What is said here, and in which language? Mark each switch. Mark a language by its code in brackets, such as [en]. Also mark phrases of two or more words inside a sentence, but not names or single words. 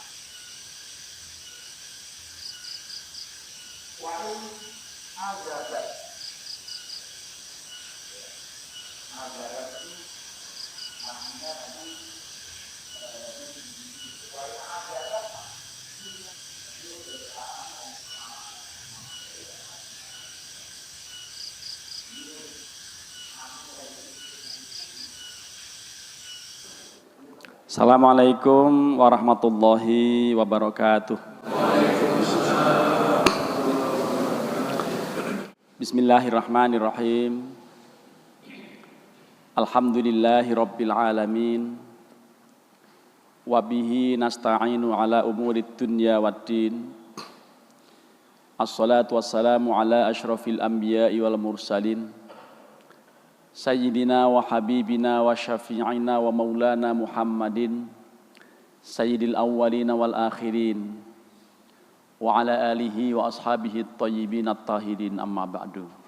[id] Wahai azabat itu artinya tadi wahai azabat [ar] السلام عليكم ورحمة الله وبركاته. Bismillahirrahmanirrahim. الحمد لله رب العالمين. وبه نستعين على أمور الدنيا والدين. والصلاة والسلام على أشرف الأنبياء والمرسلين. سيدنا وحبيبنا وشفيعنا ومولانا محمد سيد الأولين والآخرين وعلى آله وأصحابه الطيبين الطاهرين أما بعد.